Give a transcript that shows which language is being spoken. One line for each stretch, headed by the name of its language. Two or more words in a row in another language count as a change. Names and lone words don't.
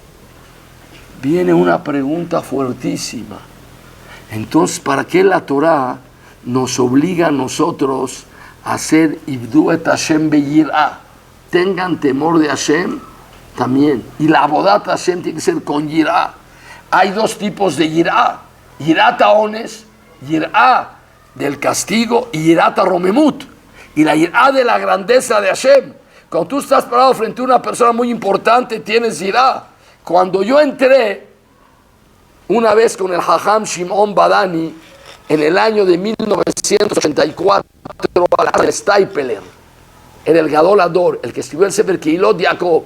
Spanish: Viene una pregunta fuertísima. Entonces, ¿para qué la Torah nos obliga a nosotros a hacer
Hebrew: עבדו את ה' ביראה?
Spanish: Tengan temor de Hashem también. Y la
Hebrew: עבודת ה
Spanish: tiene que ser con yirah. Hay dos tipos de yirah.
Hebrew: יראת העונש,
Spanish: yirah del castigo, y
Hebrew: יראת רוממות.
Spanish: Y la yirah de la grandeza de Hashem. Cuando tú estás parado frente a una persona muy importante, tienes yirá. Cuando yo entré una vez con el Jajam Shimon Badani en el año de 1984 al Steipeler, era el
Hebrew: גדול הדור,
Spanish: el que escribió el Sefer Keilot Yaakov.